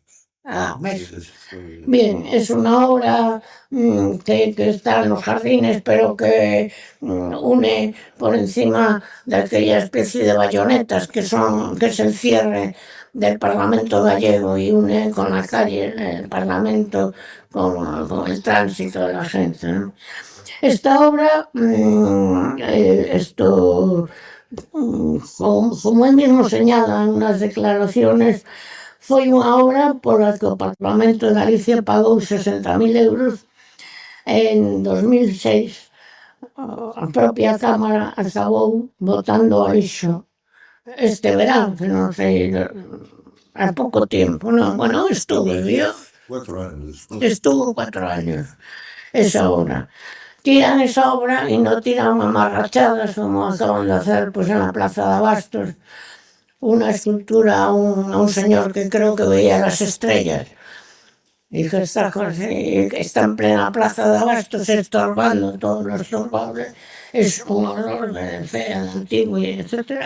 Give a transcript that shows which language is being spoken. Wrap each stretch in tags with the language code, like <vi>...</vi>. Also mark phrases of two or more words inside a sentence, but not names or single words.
<es>Bien, es una obra que está en los jardines, pero que une por encima de aquella especie de bayonetas que es el cierre del Parlamento gallego, y une con la calle, el Parlamento, con el tránsito de la gente, ¿no? Esta obra, como él mismo señala en unas declaraciones,</es> <gl>foi unha obra pola que o Parlamento de Galicia pagou 60.000 euros en 2006. A propia Cámara acabou botando ao lixo este verán, que non sei, há pouco tempo, non?</gl> <es>Bueno, estuvo 4 años. Estuvo 4 años esa obra. Tiran esa obra</es> <gl>e non tiran amarrachadas</gl> <es>como acaban de hacer pues, en la Plaza de Abastos, una escultura a un señor que creo que veía las estrellas y que está en plena Plaza de Abastos estorbando todo lo estorbable. Es un horror de fea, de antiguo, etcétera.</es>